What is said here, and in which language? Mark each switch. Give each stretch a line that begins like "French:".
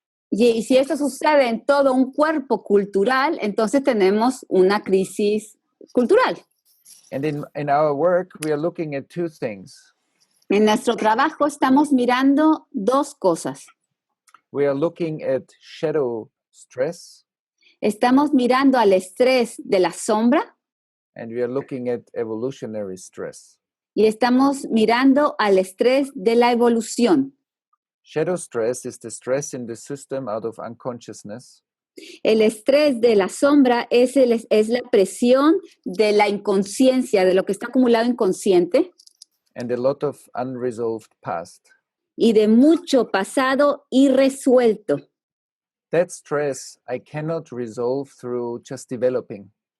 Spanish: y si esto sucede en todo un cuerpo cultural, entonces tenemos una crisis cultural.
English: And in our work, we are looking at two things.
Spanish: En nuestro trabajo estamos mirando dos cosas.
English: We are looking at shadow stress.
Spanish: Estamos mirando al estrés de la sombra.
English: And we are looking at evolutionary stress.
Spanish: Y estamos mirando al estrés de la evolución.
English: Shadow stress is the stress in the system out of unconsciousness.
Spanish: El estrés de la sombra es la presión de la inconsciencia, de lo que está acumulado inconsciente.
English: And a lot of unresolved past.
Spanish: Y de mucho pasado irresuelto.
English: That stress I cannot resolve through just developing.